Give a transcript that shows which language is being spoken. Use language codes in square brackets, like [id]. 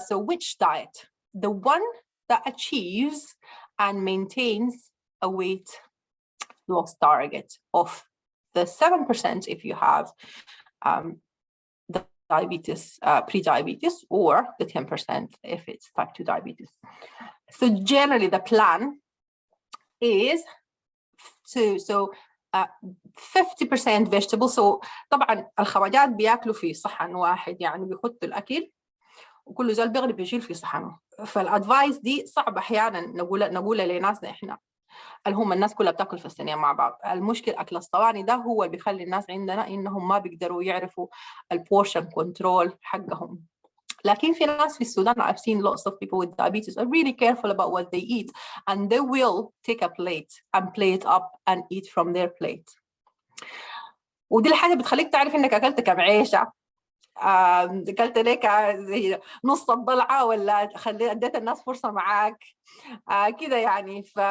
[en] So which diet? The one that achieves and maintains a weight loss target of the 7% if you have the diabetes, pre-diabetes, or the 10% if it's type 2 diabetes. So generally the plan is to 50% vegetables. [ar] So طبعا الخواجات بياكلوا في صحن واحد، يعني بيحطوا الاكل وكل زول بيغلب بيشيل في صحنه. فالادفايس دي صعب احيانا نقولها لناسنا احنا اللي هم الناس كلها بتاكل في الصينيه مع بعض. المشكله اكل الصواني ده هو اللي بيخلي الناس عندنا انهم ما بيقدروا يعرفوا البورشن كنترول حقهم. لكن في ناس في السودان [en] I've seen lots of people with diabetes are really careful about what they eat and they will take a plate and plate up and eat from their plate. [ar] ودي الحاجة بتخليك تعرف إنك أكلت كم عيشة، أكلت لك زي نص الضلعة ولا اديت الناس فرصة معاك كده يعني.